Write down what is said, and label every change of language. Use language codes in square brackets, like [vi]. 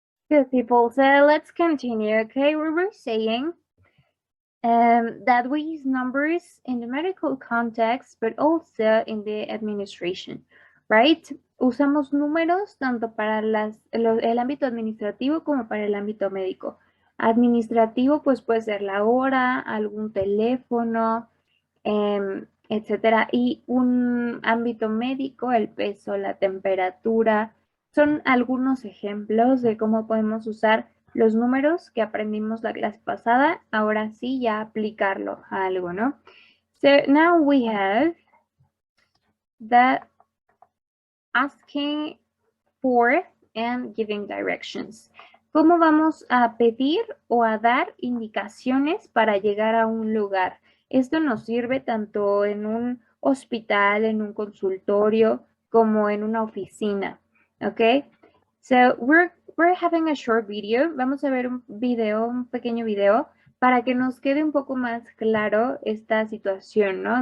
[en] Good people, so let's continue, okay? We were saying that we use numbers in the medical context, but also in the administration, right? [es] Usamos números tanto para el ámbito administrativo como para el ámbito médico. Administrativo, pues puede ser la hora, algún teléfono, etcétera. Y un ámbito médico, el peso, la temperatura, son algunos ejemplos de cómo podemos usar los números que aprendimos la clase pasada, ahora sí ya aplicarlo a algo, ¿no? [en] So now we have the asking for and giving directions. [es] ¿Cómo vamos a pedir o a dar indicaciones para llegar a un lugar? Esto nos sirve tanto en un hospital, en un consultorio, como en una oficina, ¿ok? [en] So we're having a short video. [es] Vamos a ver un pequeño video, para que nos quede un poco más claro esta situación, ¿no?